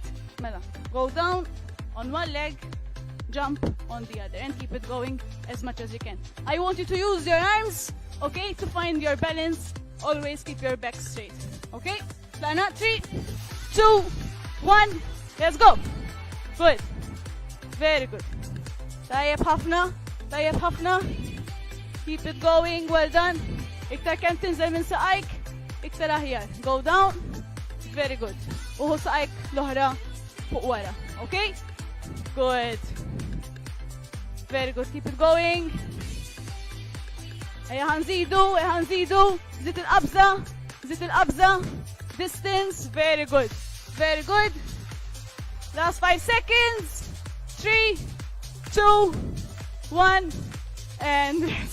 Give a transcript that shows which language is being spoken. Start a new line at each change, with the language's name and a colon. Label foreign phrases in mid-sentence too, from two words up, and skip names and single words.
English: Mela, go down on one leg, jump on the other, and keep it going as much as you can. I want you to use your arms, okay, to find your balance. Always keep your back straight, okay? Lana, 3, 2, 1, let's go. Good. Very good.
Maltese: Tajjeb ħafna, tajjeb ħafna.
English: Keep it going, well done.
Maltese: Iktar kemm tinżel minn saqajk, iktar aħjar.
English: Go down. Very good.
Maltese: Uħu saqajk l-oħra fuq wara, okay?
English: Good. Very good. Keep it going.
Maltese: Ejja ħanżidu. Zid il-qabża.
English: Distance. Very good. Very good. Last 5 seconds. 3, 2, 1, and rest.